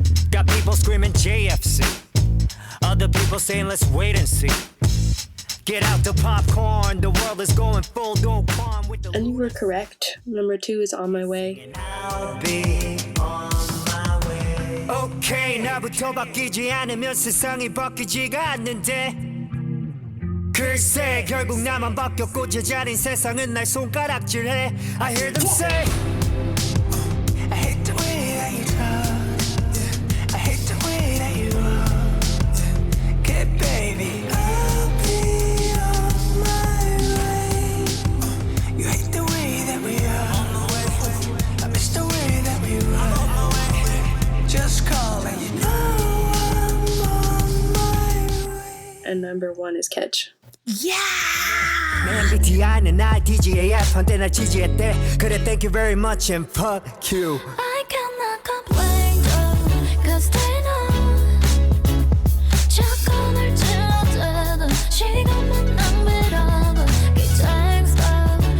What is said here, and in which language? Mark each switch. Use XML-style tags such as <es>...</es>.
<en>Got people screaming JFC. Other people saying let's wait and see. Get out the popcorn, the world is going full dog palm with the. And you were correct. Number 2 is On My Way. I'll be on my way. Okay, 나부터</en> <ko>나부터 바뀌지 않으면 세상이 바뀌지가 않는데 글쎄 결국 나만 바뀌었고 제자린 세상은 날 손가락질해</ko> <en>I hear them say I hate the way that you talk. I hate the way that you walk. Okay, baby, I'll be on my way. You hate the way that we are. I miss the way that we run. Just call and you know I'm on my way. And number 1 is Catch. 내 MBTI는 IDGAF</en> <ko>한때 날 지지했대 그래</ko> <en>thank you very much and fuck you I cannot complain though, 'cause they know</en> <ko>자꾸 날 찔러대도 시간만 낭비라고 기장스타</ko>